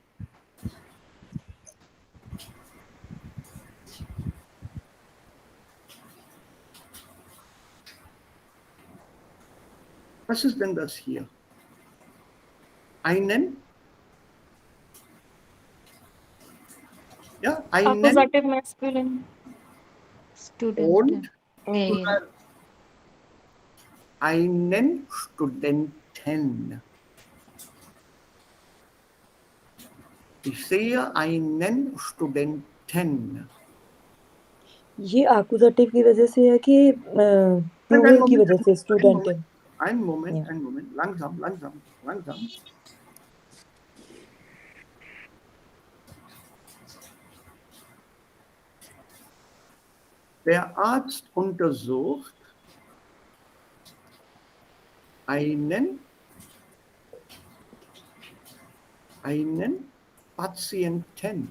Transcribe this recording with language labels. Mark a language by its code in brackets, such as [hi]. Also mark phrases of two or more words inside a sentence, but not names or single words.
[de] Was ist denn das hier? Einen? Ja, einen Accusative masculine. Student. und einen Studenten. Ich sehe einen Studenten. [hi] ये आकुजाटिव की वजह से है कि प्लूरल की वजह से स्टूडेंट है [de] Einen Moment, Ja. einen Moment. Langsam, langsam, langsam. Der Arzt untersucht einen Patienten.